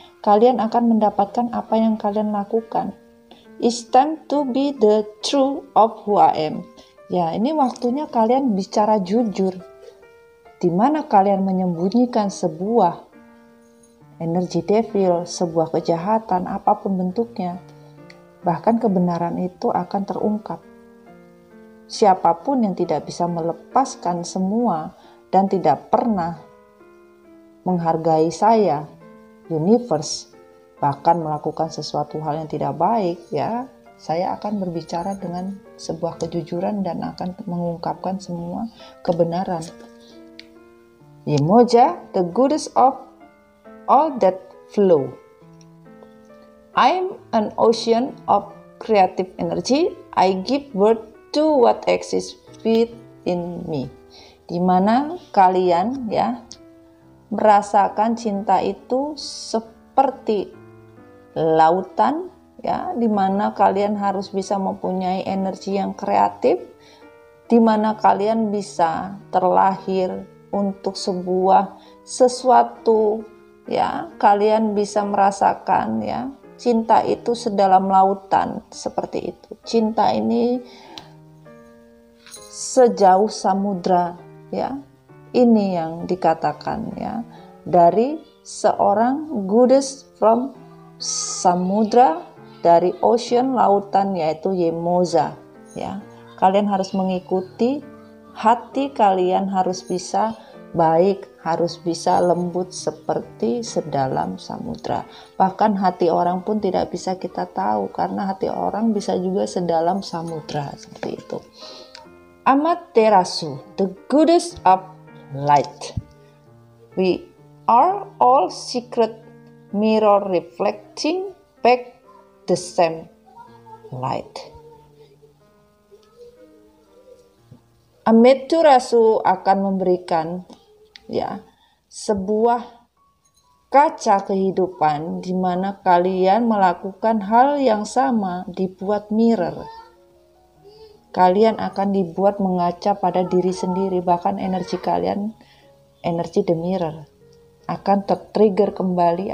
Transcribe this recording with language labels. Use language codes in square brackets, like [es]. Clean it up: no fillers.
[id] Kalian akan mendapatkan apa yang kalian lakukan. [en] It's time to be the true of who I am. [id] Ya, ini waktunya kalian bicara jujur. Di mana kalian menyembunyikan sebuah energi devil, sebuah kejahatan, apapun bentuknya. Bahkan kebenaran itu akan terungkap. Siapapun yang tidak bisa melepaskan semua dan tidak pernah menghargai saya, universe, bahkan melakukan sesuatu hal yang tidak baik, ya, saya akan berbicara dengan sebuah kejujuran dan akan mengungkapkan semua kebenaran. [en] Yemoja, the goodness of all that flow. I'm an ocean of creative energy. I give birth to what exists within me. [id] Di mana kalian ya merasakan cinta itu seperti lautan ya, di mana kalian harus bisa mempunyai energi yang kreatif, di mana kalian bisa terlahir untuk sebuah sesuatu ya, kalian bisa merasakan ya, cinta itu sedalam lautan seperti itu. Cinta ini sejauh samudra ya. Ini yang dikatakan ya, dari seorang [en] goddess from [id] samudra, dari ocean lautan, yaitu Yemoza ya. Kalian harus mengikuti hati kalian, harus bisa baik, harus bisa lembut seperti sedalam samudra. Bahkan hati orang pun tidak bisa kita tahu, karena hati orang bisa juga sedalam samudra seperti itu. [en] Amaterasu, the goddess of light. We are all secret mirror reflecting back the same light. [id] Amaterasu akan memberikan ya sebuah kaca kehidupan di mana kalian melakukan hal yang sama, dibuat mirror. Kalian akan dibuat mengaca pada diri sendiri, bahkan energi kalian, energi [en] the mirror, [id] akan tertrigger kembali.